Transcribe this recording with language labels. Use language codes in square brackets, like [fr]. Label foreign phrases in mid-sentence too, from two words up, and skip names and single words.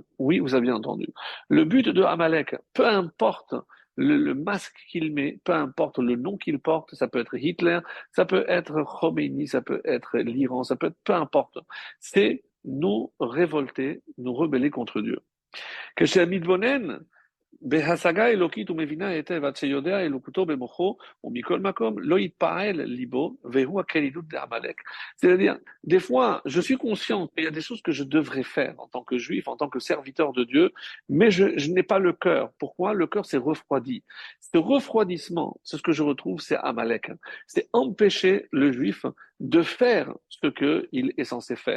[fr] Oui, vous avez bien entendu. Le but de Amalek, peu importe le masque qu'il met, peu importe le nom qu'il porte, ça peut être Hitler, ça peut être Khomeini, ça peut être l'Iran, ça peut être peu importe. C'est nous révolter, nous rebeller contre Dieu. Que chez Amidbonen, [he] בהשגה אלוקית ומבינה היטב עד שיודע אלוקותו במוחו ומכל מקום לא יתפעל ליבו והוא הכלילות d'Amalek. [fr] C'est-à-dire, des fois, je suis conscient qu'il y a des choses que je devrais faire en tant que juif, en tant que serviteur de Dieu, mais je n'ai pas le cœur. Pourquoi? Le cœur s'est refroidi. Ce refroidissement, c'est ce que je retrouve, c'est Amalek. C'est empêcher le juif de faire ce qu'il est censé faire.